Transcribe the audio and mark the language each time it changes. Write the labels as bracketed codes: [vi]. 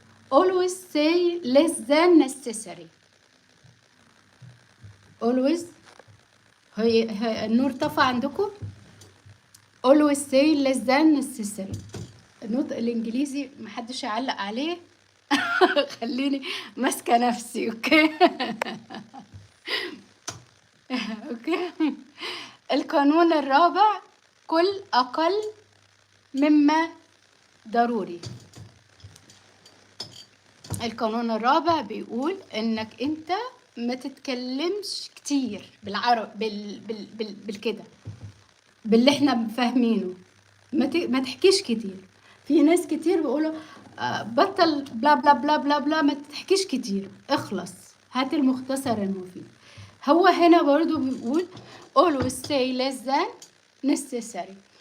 [en] always say less than necessary. always [ar] هي النور طفى عندكم. [en] always say less than necessary. [ar] النطق الانجليزي محدش يعلق عليه. خليني ماسكه نفسي. اوكي. اوكي. القانون الرابع كل اقل مما ضروري. القانون الرابع بيقول انك انت ما تتكلمش كتير بالعرب بالكده، باللي احنا فاهمينه. ما تحكيش كتير. في ناس كتير بيقولوا بطل بلا بلا بلا بلا بلا، ما تحكيش كتير، اخلص، هات المختصر المفيد. هو هنا برضو بيقول [en] always say less than necessary.